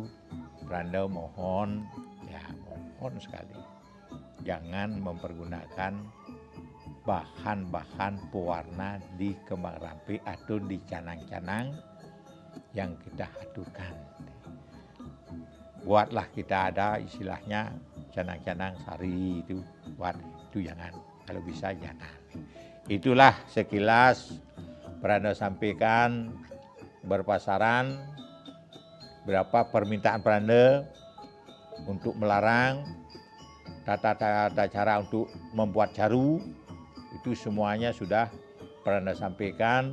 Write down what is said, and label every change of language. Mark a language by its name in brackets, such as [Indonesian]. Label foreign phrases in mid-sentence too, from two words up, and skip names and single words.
[Indonesian] Peranda mohon sekali, jangan mempergunakan bahan-bahan pewarna di kembang rampe atau di canang-canang yang kita aturkan. Buatlah kita ada istilahnya canang-canang sari itu, buat itu jangan, kalau bisa jangan. Itulah sekilas Peranda sampaikan berpasaran berapa permintaan Peranda untuk melarang, tata cara untuk membuat caru, itu semuanya sudah Peranda sampaikan.